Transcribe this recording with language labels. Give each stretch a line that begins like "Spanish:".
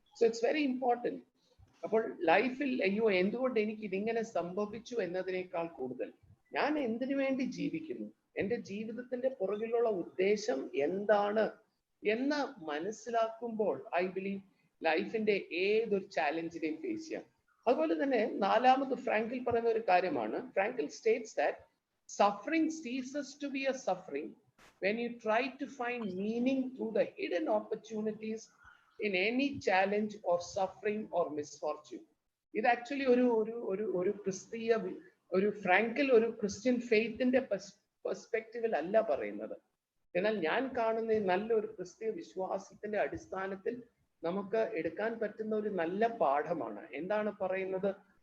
English: So it's very important.
Malayalam: അപ്പോൾ ലൈഫിൽ അയ്യോ എന്തുകൊണ്ട് എനിക്ക് ഇതിങ്ങനെ സംഭവിച്ചു എന്നതിനേക്കാൾ കൂടുതൽ ഞാൻ എന്തിനു വേണ്ടി ജീവിക്കുന്നു, എൻ്റെ ജീവിതത്തിന്റെ പുറകിലുള്ള ഉദ്ദേശം എന്താണ് എന്ന് മനസ്സിലാക്കുമ്പോൾ
English: I believe
Malayalam: ലൈഫിന്റെ ഏതൊരു ചാലഞ്ചിനെയും ഫേസ് ചെയ്യാം. അതുപോലെ തന്നെ 4ാമത് ഫ്രാങ്കിൾ പറയുന്ന ഒരു കാര്യമാണ്.
English: Frankl states that suffering ceases to be a suffering when you try to find meaning through the hidden opportunities in any challenge or suffering or misfortune.
Malayalam: ഇത് ആക്ച്വലി ഒരു ക്രിസ്തീയ ഒരു ഫ്രാങ്കിൾ ഒരു ക്രിസ്ത്യൻ ഫെയ്ത്തിന്റെ പെർസ്പെക്റ്റീവിൽ അല്ല പറയുന്നത്. എന്നാൽ ഞാൻ കാണുന്ന നല്ലൊരു ക്രിസ്തീയ വിശ്വാസത്തിന്റെ അടിസ്ഥാനത്തിൽ നമുക്ക് എടുക്കാൻ പറ്റുന്ന ഒരു നല്ല പാഠമാണ്. എന്താണ് പറയുന്നത്?